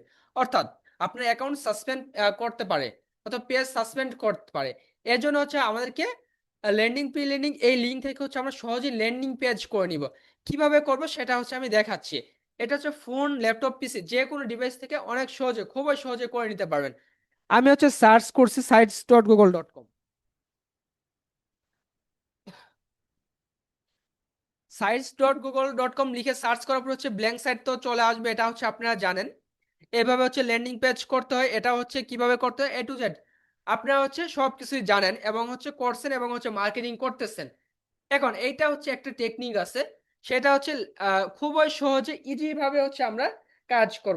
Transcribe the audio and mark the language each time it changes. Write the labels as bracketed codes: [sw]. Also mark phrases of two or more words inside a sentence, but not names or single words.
[bn] অর্থাৎ আপনার অ্যাকাউন্ট সাসপেন্ড করতে পারে, অথবা পেজ সাসপেন্ড করতে পারে। এর জন্য হচ্ছে আমাদেরকে [en] landing pre landing [bn] এই লিঙ্ক থেকে হচ্ছে আমরা সহজেই [en] landing page [bn] করে নিব। কিভাবে করব সেটা হচ্ছে আমি দেখাচ্ছি। এটা হচ্ছে [en] phone, laptop, PC [bn] যে কোনো ডিভাইস থেকে অনেক সহজে, খুবই সহজে করে নিতে পারবেন। আমি হচ্ছে সার্চ করছি sites.google.com। sites.google.com লিখে সার্চ করার পর হচ্ছে [en] blank site [bn] তো চলে আসবে, এটা হচ্ছে আপনারা জানেন। এভাবে হচ্ছে [en] landing page [bn] করতে হয়, এটা হচ্ছে কিভাবে করতে হয় [en] A to Z [bn] আপনারা হচ্ছে সবকিছুই জানেন এবং হচ্ছে করছেন এবং হচ্ছে মার্কেটিং করতেছেন। এখন এইটা হচ্ছে একটা টেকনিক আছে, সেটা হচ্ছে খুবই সহজে ইজি ভাবে হচ্ছে আমরা কাজ করব।